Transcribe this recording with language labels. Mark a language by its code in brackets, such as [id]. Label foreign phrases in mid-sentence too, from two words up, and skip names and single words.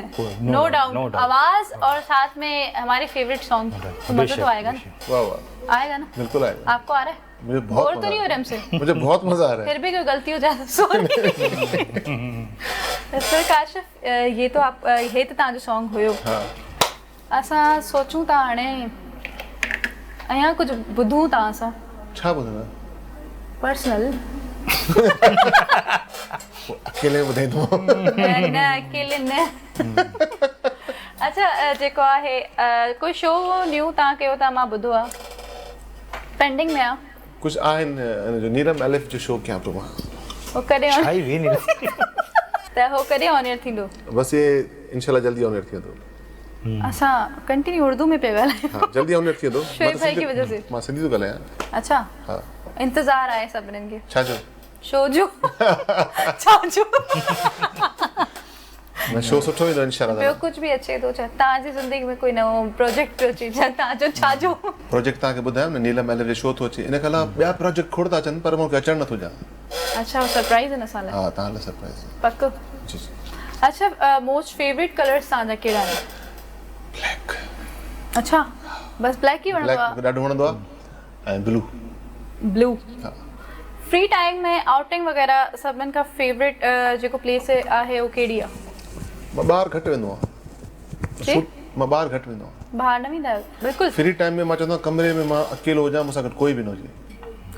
[en] No doubt [ur] آواز اور ساتھ میں ہمارے فیورٹ سانگ، تو مزا تو آئے گا نا. واہ واہ, آئے گا نا, بالکل آئے گا. آپ کو آ رہا ہے? مجھے بہت بور تو نہیں ہو رہا ہم سے? مجھے بہت مزا آ رہا ہے. پھر بھی کوئی غلطی ہو جائے سوری. سر کاشف، یہ تو آپ ہے تو [sd] तव्हांजो सॉन्ग हुयो। [ur] हाँ [sd] असां सोचूं था हाणे अयां कुछ ॿुधूं था असां छा ॿुधंदा? पर्सनल। अकेले ॿुधाईंदो। न अकेले न। अच्छा जेको आहे कोई शो न्यू तव्हां कयो था मां ॿुधो आहे पेंडिंग में आहे कुझु आहिनि इन जो नीरम एलिफ जो शो कयां पियो मां हो कॾहिं [ur] چھائی بھی نہیں [sd] त हो कॾहिं ऑनियर थींदो बस ये इंशाल्लाह जल्दी ऑनर थी वेंदो असां कंटिन्यू उर्दू में पिया ॻाल्हायूं हाँ जल्दी ऑनर थी वेंदो [ur] شعیب بھائی کی وجہ سے [sd] मां सिंधी थो ॻाल्हायां अच्छा हाँ इंतज़ार आहे सभिनीनि खे छा जो शो जो छा जो न शो सुठो ईंदो इंशाल्लाह ॿियो कुझु बि अचे थो छा तव्हांजी ज़िंदगी में कोई नओं प्रोजेक्ट पियो अचे छा तव्हांजो छा जो प्रोजेक्ट तव्हांखे ॿुधायो न नीलम एलिफ जो शो थो अचे इन खां अलावा ॿिया प्रोजेक्ट खोड़ था अचनि पर मूंखे अचणु नथो ॾियां अच्छा सरप्राइज़ आहे असां लाइ हा तव्हां लाइ सरप्राइज़ पक जी जी अच्छा मोस्ट फेवरेट कलर्स तव्हांजा कहिड़ा आहिनि ब्लैक अच्छा बस ब्लैक ई वणंदो ब्लैक आहे मूंखे ॾाढो वणंदो आहे ऐं ब्लू ब्लू हा फ्री टाइम में आउटिंग वग़ैरह सभिनीनि खां फेवरेट जेको प्लेस आहे उहो कहिड़ी आहे मां ॿाहिरि घटि वेंदो जी? आहियां मां ॿाहिरि घटि वेंदो आहियां ॿाहिरि न वेंदा आहियो बिल्कुलु फ्री टाइम में मां चवंदो आहियां कमरे में मां अकेलो हुजां मूंसां गॾु कोई बि न हुजे